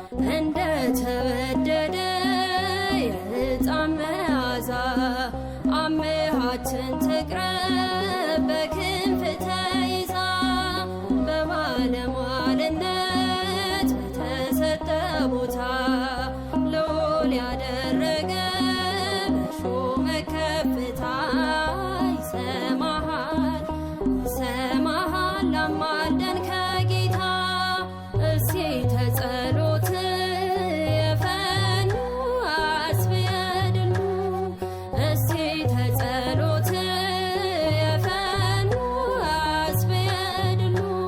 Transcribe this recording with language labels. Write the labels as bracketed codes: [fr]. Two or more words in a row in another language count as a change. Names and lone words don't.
[am] እንደ ተወደደ የዕጣን መዓዛ አምሃችን ትቅረብ በክንፍ ተይዛ በባለሟልነት በተሰጠ ቦታ ልዑል ያደረገ በሾመ ከፍታ ይሰማሃል ይሰማሃል አማልደን ከጌታ [gez] እሴተ ጸሎት የፈኑ አስብየ ድሉ እሴተ ጸሎት የፈኑ አስብየ ድሉ